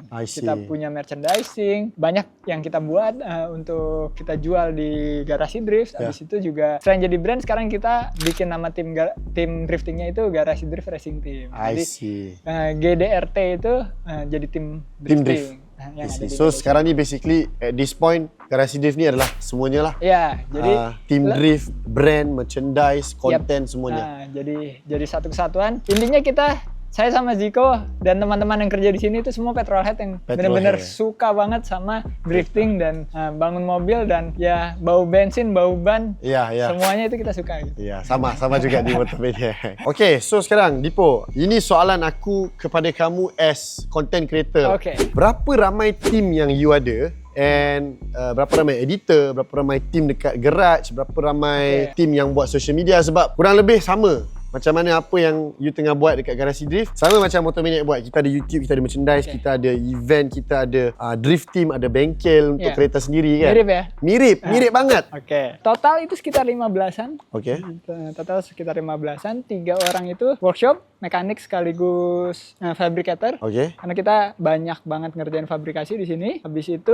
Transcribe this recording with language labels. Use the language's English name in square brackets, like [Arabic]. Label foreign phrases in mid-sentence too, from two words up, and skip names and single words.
[Indonesian] Kita punya merchandising, banyak yang kita buat untuk kita jual di Garasi Drift. Habis itu juga selain jadi brand, sekarang kita bikin nama tim driftingnya itu Garasi Drift Racing Team. Jadi GDRT itu jadi tim drifting. [Malay] So sekarang ni basically [English] at this point [Malay] Garasi Drift ni adalah semuanya lah. [Indonesian] Ya, jadi [English] team drift, [Indonesian] brand, merchandise, konten semuanya. Jadi satu kesatuan. Intinya saya sama Ziko dan teman-teman yang kerja di sini itu semua petrolhead yang benar-benar suka banget sama drifting dan bangun mobil dan ya bau bensin, bau ban, semuanya itu kita suka gitu. [Malay] Ya, sama juga di Motomaniac. Okay, so sekarang Dipo, ini soalan aku kepada kamu [English] as content creator. [Malay] Berapa ramai team yang you ada? And berapa ramai editor, berapa ramai team dekat garage, berapa ramai team yang buat [English] social media, [Malay] sebab kurang lebih sama macam mana apa yang you tengah buat dekat Garasi Drift. Sama macam Motomaniac buat. Kita ada YouTube, kita ada merchandise, kita ada event, kita ada [English] drift team, [Malay] ada bengkel untuk kereta sendiri kan. Mirip ya? [Indonesian] Mirip banget. Total itu sekitar 15-an. Total sekitar 15-an. 3 orang itu workshop, mekanik sekaligus fabrikator. Karena kita banyak banget ngerjain fabrikasi di sini.